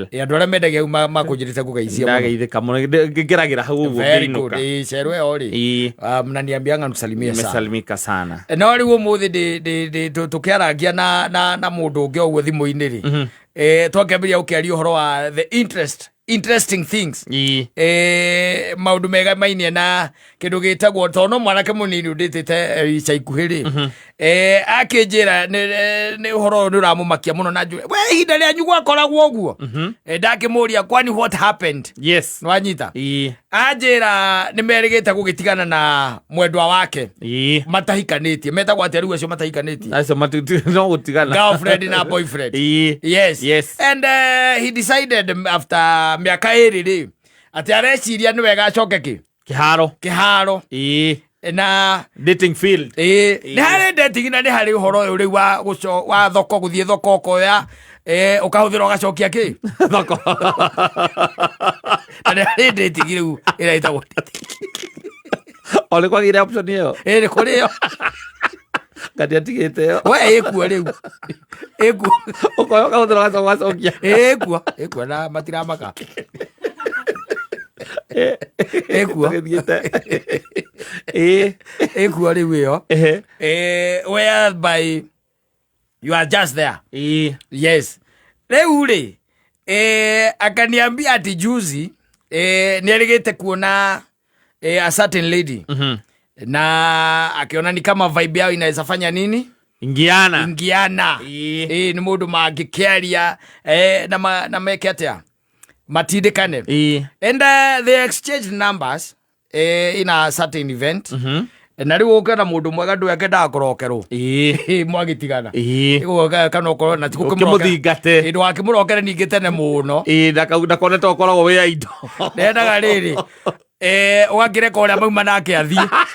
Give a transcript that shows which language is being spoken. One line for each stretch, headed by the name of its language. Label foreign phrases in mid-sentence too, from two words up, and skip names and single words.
Kikuyu: Andu aria mendagia makujirite kugeithia muno. Ndageithika muno ngiragira hau uguo nginuka. Shero yo ri.
Swahili: Mnaniambia nganu salimia sana. Mesalimika sana.
Kikuyu: Na ri wo muthi de tukiaragia na mundu ungi ogwo thimu-ini ri. Twakĩambĩrĩria gũkĩaria ũhoro wa
English: the interesting things.
Kikuyu: Maũndũ mega mainie na kĩndũ gĩtagwo tono mwanake mũnini ũndĩtĩte ica ikuhĩ rĩ. Akĩnjĩra nĩ ũhoro nĩ ũramũmakia mũno na njũĩ we ihinda rĩanyu gwakoragwo ũguo. Ndakĩmũria kwani
English: what happened. Yes.
Kikuyu: Nwanyita. Anjĩra nĩ merĩgĩte gũgĩtigana na mwendwa wake. Matahikanĩtie. Metagwo atĩa rĩu acio matahikanĩtie? Acio no gũtigana. Girlfriend na boyfriend. Yes.
English: And he decided after
Kikuyu: miaka ĩrĩ rĩ atĩ areciria nĩ wega acoke kĩharo na
English: dating field.
Kikuyu: Nĩ harĩ dating na nĩ harĩ ũhoro ũyũ rĩu wa thoko gũthiĩ thoko ũkoya ũkahũthĩra ũgacokia kĩ thoko na nĩ harĩ dating rĩu ĩretagwo ole kwagire option ĩyo nĩ kũrĩ yo kati atigite yo we ikuo rĩu ikuo ũkoya ũkahũthĩra ũgacokia ikuo na matiramaka ekuo rĩu ĩyo
English: whereby you are just there. Yes.
Kikuyu: Rĩu rĩ
Swahili: akaniambia ati juzi
Kikuyu: nĩerĩgĩte kuona
English: a certain lady
Kikuyu: na akiona ni
Swahili: kama vibe yao inaweza fanya nini
Kikuyu: ingiana ni mũndũ mangĩkĩaria na meke atia matindĩkane.
English: And they exchanged numbers in a certain event.
Kikuyu: Na rĩu ũkĩona mũndũ mwega ndwendaga kũrokerwo mwagĩtigana kana ũkorwo na tikũkĩmũthingate ndwakĩmũrokere ningĩ tene mũno ndakonete ũkoragwo wĩ indo nendaga rĩrĩ ũgakĩreka ũrĩa mauma nake athiĩ